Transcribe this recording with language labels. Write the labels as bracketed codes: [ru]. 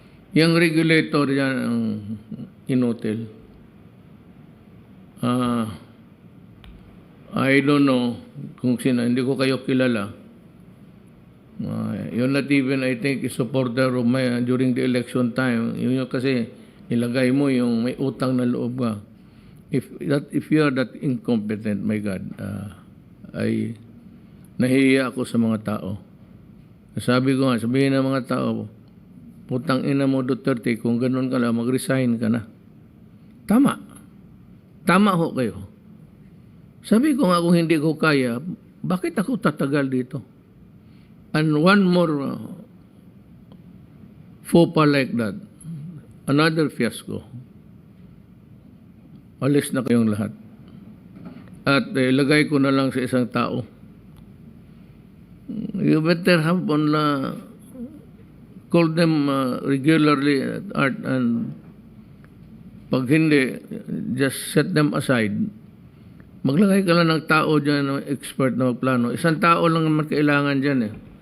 [tl] Yung regulator yan ang inutil. [en] I don't know [tl] kung sino, hindi ko kayo kilala. [en] You're not even, I think, a supporter of my during the election time. [tl] Yun kasi ilagay mo yung may utang na loob ka. [en] If you are that incompetent, my God, [tl] ay nahihiya ako sa mga tao. Sabi ko nga, sabihin ng mga tao, putang ina mo Duterte, kung ganun ka lang, mag-resign ka na. Tama. Tama ho kayo. Sabi ko nga, kung hindi ko kaya, bakit ako tatagal dito? [en] And one more faux pas like that, another fiasco. [tl] Alis na kayong lahat. At ilagay ko na lang sa isang tao. [en] You better have on call them regularly at art, and [tl] pag hindi, [en] just set them aside. [tl] Maglagay ka lang ng tao dyan, expert na magplano. Isang tao lang naman kailangan dyan eh.